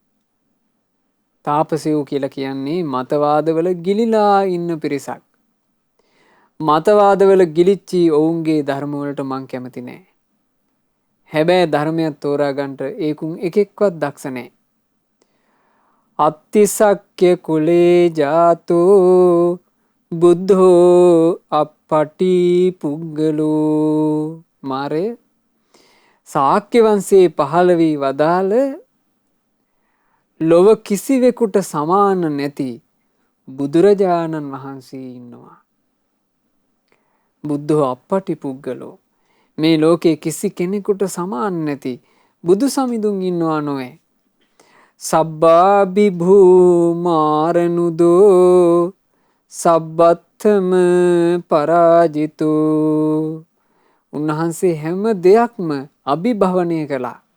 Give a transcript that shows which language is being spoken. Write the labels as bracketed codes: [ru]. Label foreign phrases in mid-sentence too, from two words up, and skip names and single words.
[si] තාපසයෝ කියලා කියන්නේ මතවාදවල ගිලිලා ඉන්න පිරිසක්. මතවාදවල ගිලිච්චි ඔවුන්ගේ ධර්ම වලට මං කැමති නෑ. හැබැයි ධර්මයක් තෝරා ගන්නට ඒකුන් එකෙක්වත් දක්ෂ නෑ. [pi] අත්තිසක්්‍ය කුලේ ජාතෝ බුද්ධෝ අප්පටි පුග්ගලෝ. [si] මාරය ශාක්‍ය වංශයේ පහළ වී වදාළ ලොව කිසිවෙකුට සමාන නැති බුදුරජාණන් වහන්සේ ඉන්නවා. [pi] බුද්ධෝ අප්පටි පුග්ගලෝ. [si] මේ ලෝකේ කිසි කෙනෙකුට සමාන නැති බුදු සමිඳුන් ඉන්නවා නොවේ. [pi] සබ්බා බිභූ මාරනුදෝ සබ්බත්තම පරාජිතෝ. [si] උන්වහන්සේ හැම දෙයක්ම අභිභවනය කළා.